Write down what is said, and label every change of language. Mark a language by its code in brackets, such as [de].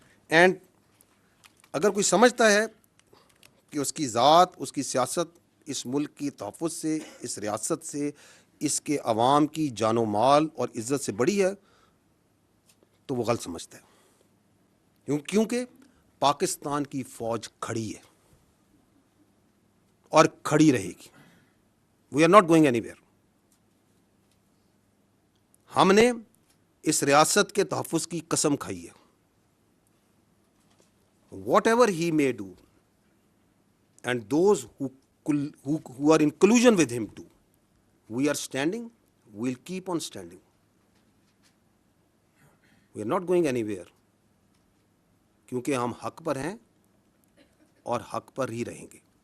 [ur] And اگر کوئی سمجھتا ہے کہ اس کی ذات، اس کی سیاست اس ملک کی تحفظ سے، اس ریاست سے، اس کے عوام کی جان و مال اور عزت سے بڑی ہے تو وہ غلط سمجھتا ہے. کیونکہ پاکستان کی فوج کھڑی ہے اور کھڑی رہے گی. [en] We are not going anywhere. [ur] ہم نے اس ریاست کے تحفظ کی قسم کھائی ہے. [en] Whatever he may do and those who are in collusion with him too, we are standing, we'll keep on standing. We are not going anywhere. [ur] کیونکہ ہم حق پر ہیں اور حق پر ہی رہیں گے.